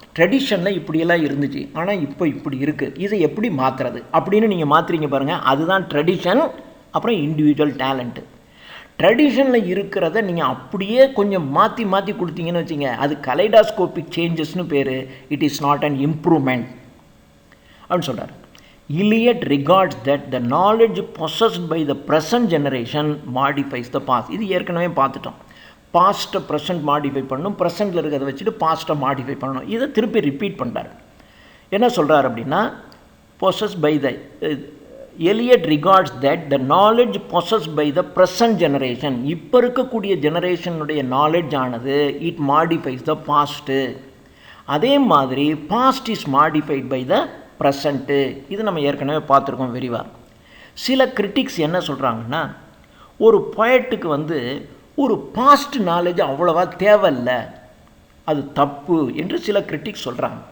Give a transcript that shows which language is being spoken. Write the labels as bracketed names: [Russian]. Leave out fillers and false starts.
[Tamil] ட்ரெடிஷனில் இப்படியெல்லாம் இருந்துச்சு, ஆனால் இப்போ இப்படி இருக்குது, இதை எப்படி மாற்றுறது அப்படின்னு நீங்கள் மாற்றுறீங்க பாருங்கள், அதுதான் ட்ரெடிஷன். அப்புறம் இண்டிவிஜுவல் டேலண்ட்டு. ட்ரெடிஷனில் இருக்கிறத நீங்கள் அப்படியே கொஞ்சம் மாற்றி மாற்றி கொடுத்தீங்கன்னு வச்சுங்க, அது கலைடாஸ்கோபிக் சேஞ்சஸ்னு பேர். [English] it is not an improvement [Tamil] அப்படின்னு சொல்கிறார். [English] Eliot regards that the knowledge possessed by the present generation modifies the past. [Tamil] இது ஏற்கனவே பார்த்துட்டோம். பாஸ்ட்டை ப்ரெசன்ட் மாடிஃபை பண்ணணும், ப்ரெசென்ட்டில் இருக்கிறத வச்சுட்டு பாஸ்ட்டை மாடிஃபை பண்ணணும். இதை திருப்பி ரிப்பீட் பண்ணுறாரு. என்ன சொல்கிறார் அப்படின்னா, [English] possessed by the Eliot regards that the knowledge possessed by the present generation, [Tamil] இப்போ இருக்கக்கூடிய ஜெனரேஷனுடைய நாலேஜ் ஆனது [English] It modifies the past. [Tamil] அதே மாதிரி [English] Past is modified by the present. [Tamil] இது நம்ம ஏற்கனவே பார்த்துருக்கோம் விரிவாக. சில கிரிட்டிக்ஸ் என்ன சொல்கிறாங்கன்னா, ஒரு பொயட்டுக்கு ஒரு பாஸ்ட் நாலேஜ் அவ்வளோவா தேவையில்லை, அது தப்பு என்று சில கிரிட்டிக்ஸ் சொல்கிறாங்க.